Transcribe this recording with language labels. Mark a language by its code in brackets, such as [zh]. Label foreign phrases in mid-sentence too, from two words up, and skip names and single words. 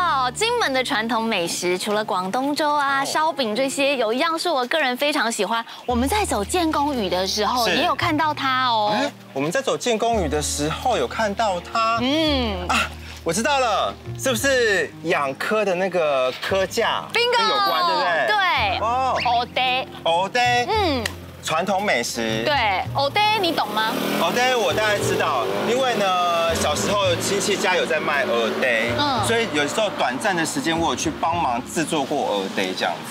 [zh] 金門的傳統美食，除了廣東粥啊、燒餅這些，有一樣是我個人非常喜歡。我們在走建功嶼的時候，也有看到它哦。我們在走建功嶼的時候有看到它。我知道了，是不是養蚵的那個蚵架跟有關，對不對？對。哦。蚵嗲。傳統美食。對，蚵嗲你懂嗎？蚵嗲我大概知道，因為呢，小時候親戚家有在賣蚵嗲，所以有時候短暫的時間我有去幫忙制作過蚵嗲這樣子。